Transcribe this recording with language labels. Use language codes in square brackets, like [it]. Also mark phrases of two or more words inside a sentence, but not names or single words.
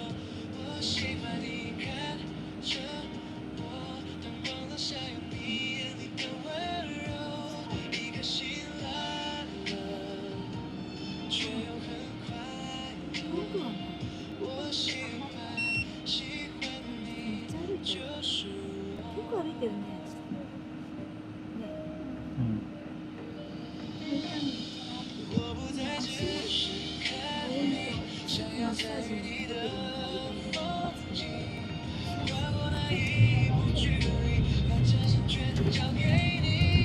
[zh] 我喜欢你看着我，当光落下，有你眼里的温柔，一颗心来了。却又很快乐。我喜欢你，就是 [ja] 結構歩いてるね。 [zh] 我不再只是看你，想要参与你的风景，跨过那一步距离，把这些全交给你。